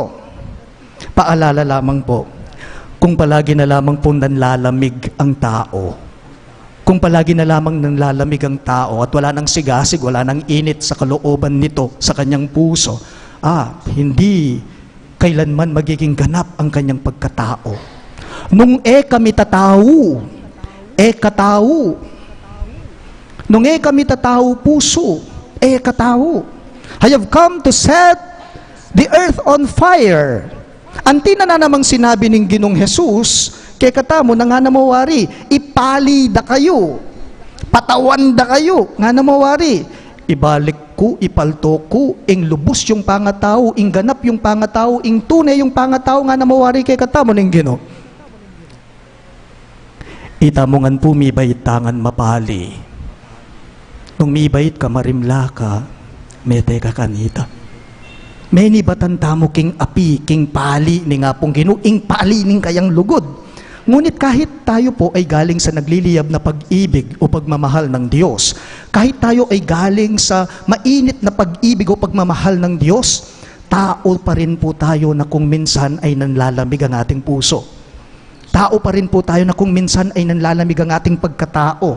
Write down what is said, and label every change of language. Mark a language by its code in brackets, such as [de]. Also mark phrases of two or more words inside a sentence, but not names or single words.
[tl] Paalala lamang po, kung palagi na lamang po nanlalamig ang tao, kung palagi na lamang nanlalamig ang tao at wala nang sigasig, wala nang init sa kalooban nito, sa kanyang puso, hindi kailanman magiging ganap ang kanyang pagkatao. [pam] Nung kami tatao, katao. Nung kami tatao puso, katao. [en] I have come to set the earth on fire. [pam] Antina na namang sinabi ng Ginong Jesus, kay katamo na nga namawari, ipali da kayo, patawan da kayo, nga namawari, ibalik ko, ipalto ko, ing lubos yung pangatao, ing ganap yung pangatao, ing tunay yung pangatao, nga namawari kay katamo ng Ginoo. Itamongan po mibait tangan mapali. Nung mibait ka, marimla ka, mete ka kanita. Many batanta mo king api, king pali, ni nga pong ginuing pali ning kayang lugod. [tl] Ngunit kahit tayo po ay galing sa nagliliyab na pag-ibig o pagmamahal ng Diyos, kahit tayo ay galing sa mainit na pag-ibig o pagmamahal ng Diyos, tao pa rin po tayo na kung minsan ay nanlalamig ang ating puso. Tao pa rin po tayo na kung minsan ay nanlalamig ang ating pagkatao.